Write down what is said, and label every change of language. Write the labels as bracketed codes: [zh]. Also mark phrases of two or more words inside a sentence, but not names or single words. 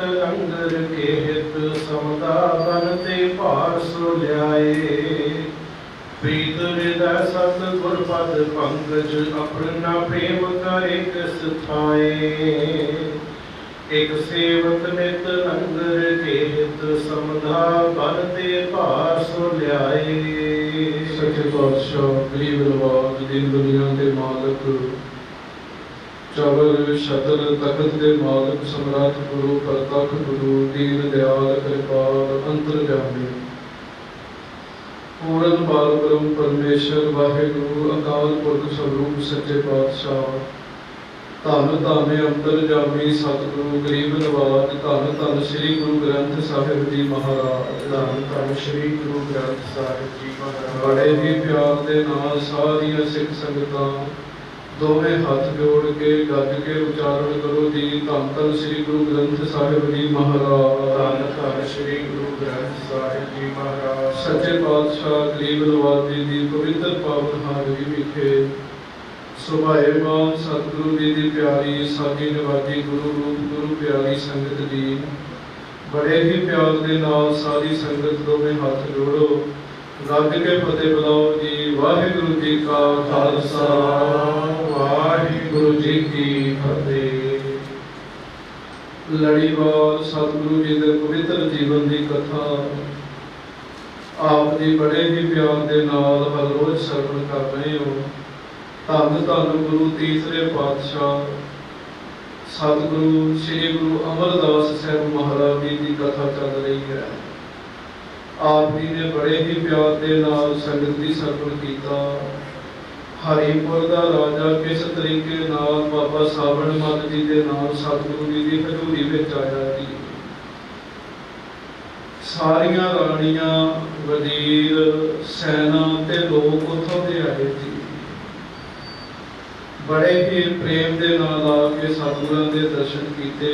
[bra] लंगर के हित समदा बनते भार सो ल्याए प्रीत हृदय सत गुरपद पंकज अपना प्रेम का एक स्थाए एक सेवक नित लंगर के हित समधा बनते भार सो ल्याए। [hi] सच्चे पातशाह गरीब नवाज दीन दुनिया के मालक चवर छतर तखत के मालक सम्राट गुरु प्रतख गुरु दीन दयाल कृपाल अंतरजामी पूर्ण बाल ब्रह्म परमेश्वर वाहिगुरु अकाल पुरख स्वरूप सच्चे पातशाह धन धन अंतरजामी सतगुरु गरीब नवाज [pa] ਧਨ ਧਨ ਸ੍ਰੀ ਗੁਰੂ ਗ੍ਰੰਥ ਸਾਹਿਬ ਜੀ ਮਹਾਰਾਜ ਧਨ ਧਨ ਸ੍ਰੀ ਗੁਰੂ ਗ੍ਰੰਥ ਸਾਹਿਬ ਜੀ ਮਹਾਰਾਜ ਬੜੇ ਹੀ ਪਿਆਰ ਕੇ ਨਾਲ ਸਾਰੀਆਂ ਸਿੱਖ ਸੰਗਤਾਂ ਦੋਵੇਂ ਹੱਥ ਜੋੜ ਕੇ ਗਜ ਕੇ ਉਚਾਰਨ ਕਰੋ ਜੀ ਧਨ ਧਨ ਸ੍ਰੀ ਗੁਰੂ ਗ੍ਰੰਥ ਸਾਹਿਬ ਜੀ ਮਹਾਰਾਜ ਧਨ ਧਨ ਸ੍ਰੀ ਗੁਰੂ ਗ੍ਰੰਥ ਸਾਹਿਬ ਜੀ ਮਹਾਰਾਜ। ਸੱਚੇ ਪਾਤਸ਼ਾਹ ਗਰੀਬ ਨਿਵਾਜ ਜੀ ਕੀ ਪਵਿੱਤਰ ਪਾਵਨ ਹਾਜ਼ਰੀ ਵਿਖੇ ਸੁਭਾਇਮਾਨ ਸਤਿਗੁਰੂ ਜੀ ਕੀ ਪਿਆਰੀ ਸਾਜੀ ਨਿਵਾਜੀ ਗੁਰੂ ਰੂਪ ਗੁਰੂ ਪਿਆਰੀ ਸੰਗਤ ਜੀ ਬੜੇ ਹੀ ਪਿਆਰ ਕੇ ਨਾਲ ਸਾਰੀ ਸੰਗਤ ਦੋਵੇਂ ਹੱਥ ਜੋੜੋ ਰੱਜ ਕੇ ਫ਼ਤਿਹ ਬੁਲਾਓ ਜੀ। ਵਾਹਿਗੁਰੂ ਜੀ ਕਾ ਖ਼ਾਲਸਾ ਵਾਹਿਗੁਰੂ ਜੀ ਕੀ ਫ਼ਤਿਹ। [hi] लड़ीवार सतगुरु जी के पवित्र जीवन की कथा आप जी बड़े ही प्यार के नाल हर रोज श्रवण कर रहे हो। धन धन गुरु तीसरे पातशाह सतगुरु श्री गुरु अमरदास साहब महाराज जी की कथा चल रही है। आप जी ने बड़े ही प्यार के नाल संगत की श्रवण किया। हरिपुर का राजा किस तरीके नाल बाबा सावण मल जी के नाल सतगुरु जी की हजूरी में आया जी। [pa] ਸਾਰੀਆਂ ਰਾਣੀਆਂ ਵਜ਼ੀਰ ਸੈਨਾ ਤੇ ਲੋਗ ਉਤੋਂ ਕੇ ਆਏ ਜੀ। [hi] बड़े ही प्रेम के नाल आके सतगुरु के दर्शन किए।